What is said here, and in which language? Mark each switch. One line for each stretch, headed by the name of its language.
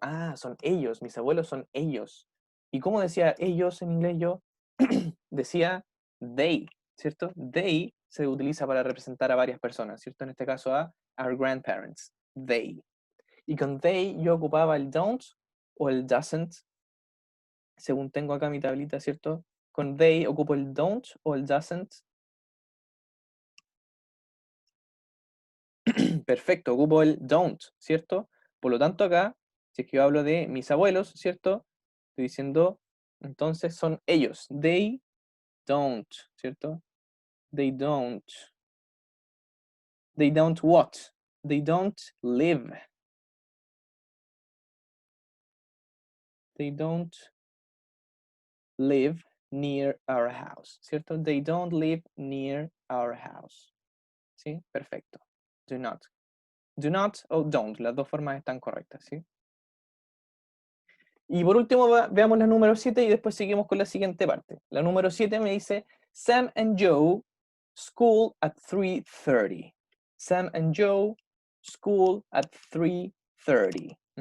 Spanish: Ah, son ellos. Mis abuelos son ellos. ¿Y cómo decía ellos en inglés yo? Decía they, ¿cierto? They se utiliza para representar a varias personas, ¿cierto? En este caso a our grandparents, they. Y con they yo ocupaba el don't o el doesn't, según tengo acá mi tablita, ¿cierto? Con they ocupo el don't o el doesn't. Perfecto, ocupo el don't, ¿cierto? Por lo tanto acá, si es que yo hablo de mis abuelos, ¿cierto? Estoy diciendo, entonces son ellos.
English: They don't,
Spanish: ¿cierto?
English: They don't. They don't what? They don't live. They don't live near our house,
Spanish: ¿cierto?
English: They don't live near our house.
Spanish: ¿Sí? Perfecto.
English: Do not.
Spanish: Do not o don't, las dos formas están correctas, ¿sí? Y por último, veamos la número 7 y después seguimos con la siguiente parte. La número 7 me dice, Sam and Joe,
English: school at 3:30. Sam and Joe, school at 3:30.